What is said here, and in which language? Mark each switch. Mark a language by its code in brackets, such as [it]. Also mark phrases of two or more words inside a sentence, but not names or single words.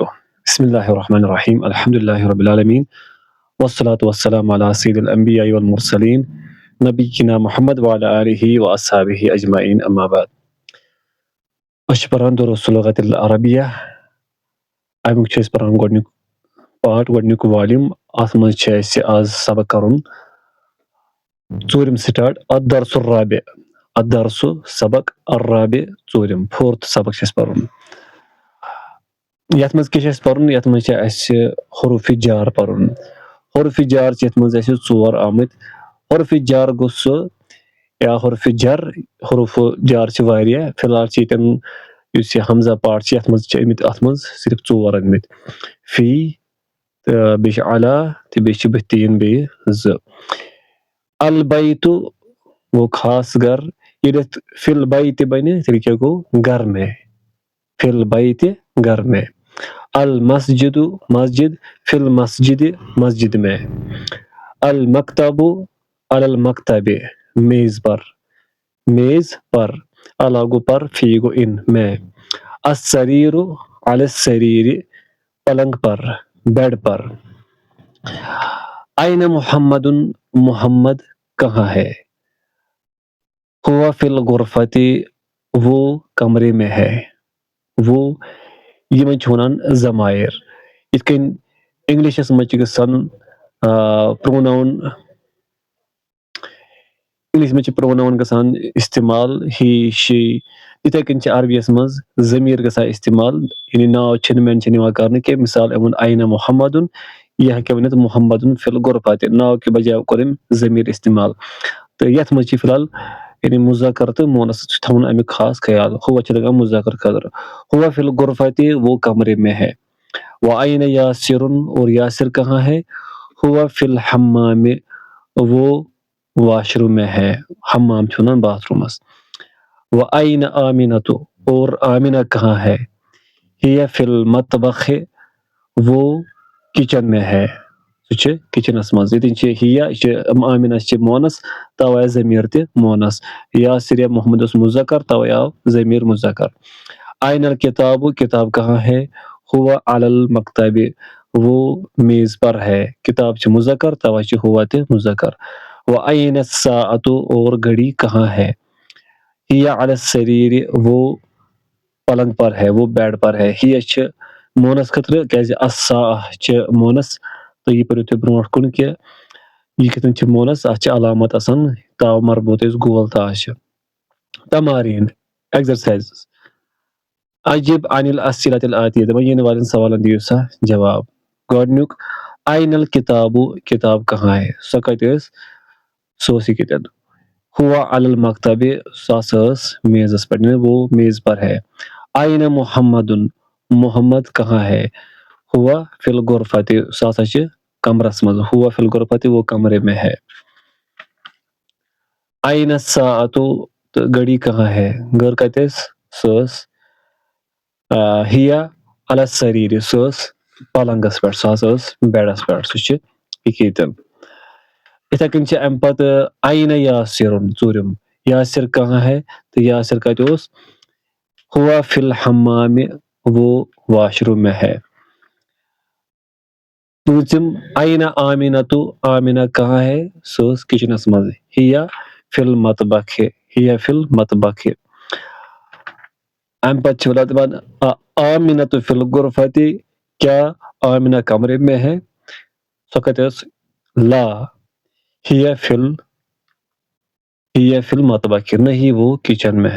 [ar] بسم الله الرحمن الرحيم. الحمد لله رب العالمين والصلاة والسلام على سيد الأنبياء والمرسلين نبينا محمد وعلى آله وأصحابه أجمعين أما بعد. [ks] أشبران [ar] دروس اللغة العربية [ks] أمك چھ پران گۄڈنیُک پارٹ گۄڈنیُک والیوم اَتھ منٛز چھِ اَسہِ آز سبق کَرُن ژوٗرِم سٹارٹ [ar] الدرس الرابع الدرس [ks] سبق الرابع ژوٗرِم فورتھ سبق چھِ اَسہِ پَرُن. یَتھ منٛز کیٛاہ چھِ اَسہِ پَرُن یَتھ منٛز چھِ اَسہِ حروفِ جار پَرُن. حروفِ جار چھِ یَتھ منٛز اَسہِ ژور آمٕتۍ. حروفِ جار گوٚو سُہ یا حروفِ جر حروف جار چھِ واریاہ فِلحال چھِ ییٚتٮ۪ن یُس یہِ حمزہ پارٹ چھِ یَتھ منٛز چھِ آمٕتۍ اَتھ منٛز صرف ژور أنۍمٕتۍ فی تہٕ بیٚیہِ چھِ علا تہٕ بیٚیہِ چھِ بٔتھِ یِن بیٚیہِ زٕ. البیتُ گوٚو خاص گَر ییٚلہِ اَتھ [ar] فی البیتِ [ks] بَنہِ تیٚلہِ کیٛاہ گوٚو گَر میں [ar] فی البیتِ [ks] گَر میں. [ar] المسجدُ مسجد فی المسجدِ [ur] مسجد میں. [ar] المکتبُ علی المکتبِ [ur] میز پر میز پر. [ks] علی گوٚو پر فی گوٚو اِن میں. [ar] السریرُ علی السریرِ [ur] پلنگ پر بیڈ پر. [ar] این محمدٌ [ur] محمد کہاں ہے. [ar] ہوا فی الغرفۃ [ur] وہ کمرے میں ہے. [ks] وہ یِمن چھِ وَنان ضمائر. یِتھ کٔنۍ اِنگلِشَس منٛز چھِ گژھان پروناوُن اِنگلِش منٛز چھِ پروناوُن گژھان اِستعمال [en] he she. [ks] یِتھَے کٔنۍ چھِ عربیَس منٛز ضمیٖر گژھان اِستعمال یعنی ناو چھِنہٕ مٮ۪نشَن یِوان کرنہٕ کینٛہہ. مِثال أمۍ ووٚن [ar] این محمدُن [ks] یہِ ہٮ۪کہِ ؤنِتھ محمدُن [ar] فی الغرفۃ [ks] ناو کہِ بجاے کوٚر أمۍ ضمیٖر اِستعمال. تہٕ یَتھ منٛز چھِ فِلحال یعنی مُذکر تہٕ مونَس چھُ تھاوُن اَمیُک خاص خیال. ہوا چھِ لگان مُذکر خٲطرٕ. [ar] ہوا فی الغرفۃ [ur] وہ کمرے میں ہے. [ar] وَأَیْنَ یاسِرٌ [ur] اور یاسر کہاں ہے. [ar] ہوا فی الحمام [ur] وہ [en] wash room [ur] میں ہے. [ks] حمام چھِ وَنان باتھ روٗمَس. [ar] وَأَیْنَ آمِنَةُ [ur] اور آمِنہ کہاں ہے. [ar] ہِیَ فی المطبخ [ur] وہ کچن میں ہے. [ks] سُہ چھِ کِچنَس منٛز. ییٚتٮ۪ن چھِ ہِیَہ یہِ چھِ آمِنہ چھِ مونَس تَوَے آیہِ ضمیٖر تہِ مونَس. یاسر یا محمد اوس مُذکر تَوَے آو ضمیٖر مُذکر. [ar] این الکتابُ [ur] کتاب کہاں ہے. [ar] ہوا علی المکتبِ [ur] وہ میز پر ہے. [ks] کتاب چھِ مُذکر تَوَے چھِ ہوا تہِ مُذکر. [ar] وَأَیْنَ الساعۃُ [ur] اور گھڑی کہاں ہے. [ar] ہِیَ علی السریرِ [ur] وہ پلنگ پر ہے وہ بیڈ پر ہے. [ks] ہِیَ چھِ مونَس خٲطرٕ کیٛازِ الساعہ چھِ مونَس تہٕ یہِ پٔرِو تُہۍ برونٛٹھ کُن کہِ یہِ کِتھ کٔنۍ چھِ مونَس اَتھ چھِ علامت آسان [ar] تاو مربوٗط [ks] یُس گول تاو چھِ. [ar] تماریٖن ایگزرسایزٕز. اجب عن الاسئلة الآتیہ [ks] دَپان یِنہٕ والٮ۪ن سوالن دِیِو سا جواب. [ur] گۄڈنیُک [ar] این الکتابُ [ur] کِتاب کہاں ہے. [ks] سۄ کَتہِ ٲس سۄ ٲس یہِ کَتٮ۪ن. [ar] ہوا علی المکتبِ [ks] سۄ ہسا ٲس میزَس پٮ۪ٹھ [ur] وہ میز پر ہے. [ar] این محمدُن [ur] محمد کہاں ہے. [ar] ہوا فی الغرفۃ [ks] سُہ ہسا چھِ کمرس منٛز. [ar] ہوا فی الغرفۃ [ur] وہ کمرے میں ہے. [ar] این الساعۃ [ur] تہٕ گھڑی کہاں ہے. [ks] گٔر کَتہِ ٲس سۄ ٲس [ar] ہِیَ علی السریرِ [ks] سۄ ٲس پلنٛگس پٮ۪ٹھ سۄ ہسا ٲس بیڈس پٮ۪ٹھ. سُہ چھِ ییٚتٮ۪ن. یِتھَے کٔنۍ چھِ اَمہِ پتہٕ [ar] این یاسِرُن [ks] ژوٗرِم. یاسر کہاں ہے تہٕ یاسر کَتہِ اوس. [ar] ہوا فی الحمامِ [ks] وہ [en] wash room [ks] میں ہے. پوٗژِم [ar] این آمِنَةُ [ur] آمِنہ کہاں ہے [ks] سۄ ٲس کِچنس منٛز. [ar] ہِیَ فی المطبخِ ہِیَ فی المطبخِ. [ks] اَمہِ پتہٕ چھِ دَپان [ar] آمِنَةُ فی الغرفۃ [ks] کیٛاہ [ur] آمِنہ کمرے میں ہے. [ks] سۄ کَتہِ ٲس [ar] لا ہِیَ فی المطبخ [ur] نہیں وہ کچن میں ہے.